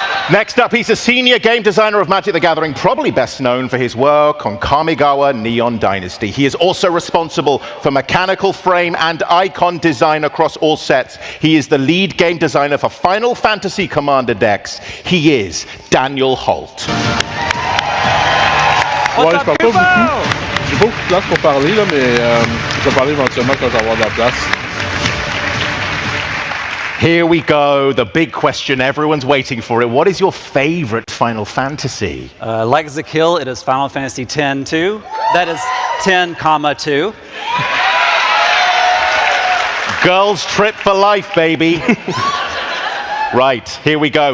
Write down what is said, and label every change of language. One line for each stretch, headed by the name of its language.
English: Next up, he's a senior game designer of Magic the Gathering, probably best known for his work on Kamigawa Neon Dynasty. He is also responsible for mechanical frame and icon design across all sets. He is the lead game designer for Final Fantasy Commander decks. He is Daniel Holt.
French: Ouais, je parle pas beaucoup. J'ai pas beaucoup de place pour parler, là, mais je vais parler éventuellement quand je vais avoir de la place.
English: Here we go, the big question, everyone's waiting for it. What is your favorite Final Fantasy? Like Zakiel, it is Final Fantasy X-2. That is 10,2. Girls trip for life, baby. Right, here we go.